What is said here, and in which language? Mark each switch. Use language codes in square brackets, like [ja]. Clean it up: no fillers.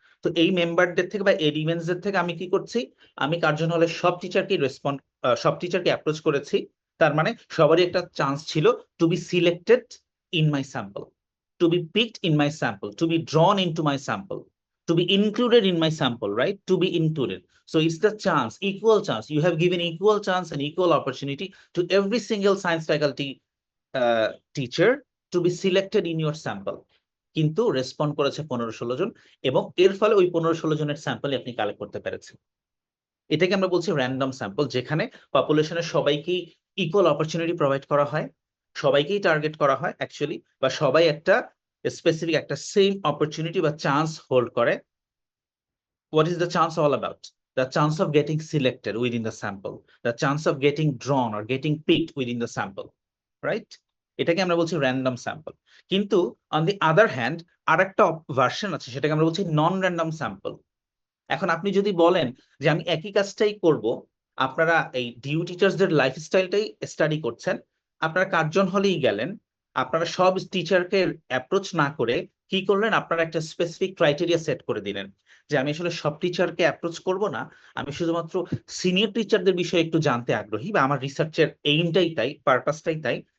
[bn] তো এই মেম্বারদের থেকে বা এলিমেন্টসদের থেকে আমি কি করছি, আমি কার্জন হলে সব টিচারকে অ্যাপ্রোচ করেছি। তার মানে সবারই একটা চান্স ছিল [en] To be selected in my sample, to be picked in my sample, to be drawn into my sample, to be included in my sample, right? To be included. So it's the chance, equal chance. You have given equal chance and equal opportunity to every single science faculty teacher to be selected in your sample. [bn] কিন্তু respond করেছে 15-16 জন, এবং এর ফলে ওই 15-16 জনের sample আপনি collect করতে পেরেছেন। এটাকে আমরা বলছি র্যান্ডম স্যাম্পল, যেখানে পপুলেশনের সবাইকেই ইকুয়াল অপরচুনিটি প্রোভাইড করা হয়, সবাইকেই টার্গেট করা হয় অ্যাকচুয়ালি, বা সবাই একটা স্পেসিফিক একটা সেম অপরচুনিটি বা চান্স হোল্ড করে। [en] What is the chance all about? The chance of getting selected within the sample, the chance of getting drawn or getting picked within the sample, right? [bn] এটাকে আমরা বলছি random sample. কিন্তু on the other hand আরেকটা version আছে, সেটাকে আমরা বলছি নন random sample. এখন আপনি যদি বলেন যে আমি একই কাজটাই করব, আপনারা এই ডিইউ টিচার্সদের লাইফস্টাইলটাই স্টাডি করছেন, আপনারা কার্জন হলেই গেলেন, আপনারা সব টিচারকে অ্যাপ্রোচ না করে কি করলেন, আপনারা একটা স্পেসিফিক ক্রাইটেরিয়া সেট করে দিলেন যে আমি আসলে সব টিচারকে অ্যাপ্রোচ করব না, আমি শুধুমাত্র সিনিয়র টিচারদের বিষয়ে একটু জানতে আগ্রহী, বা আমার রিসার্চের এইমটাই তাই, পারপাসটাই তাই।